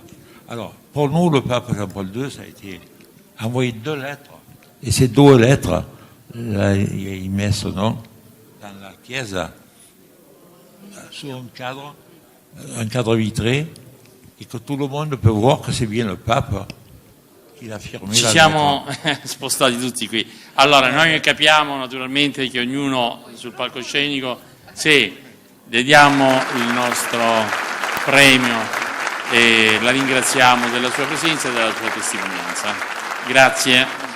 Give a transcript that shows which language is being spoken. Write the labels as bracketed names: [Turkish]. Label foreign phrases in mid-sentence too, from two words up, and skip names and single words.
[French] Alors, pour nous, le pape Jean-Paul II, ça a été envoyer 2 lettres. Et ces 2 lettres, là, il met son nom dans la chiesa, sous un cadre vitré, et que tout le monde peut voir que c'est bien le pape [Italian] che l'ha firmato. Ci siamo spostati tutti qui. Allora, noi capiamo naturalmente che ognuno sul palcoscenico, sì, le diamo il nostro premio e la ringraziamo della sua presenza e della sua testimonianza.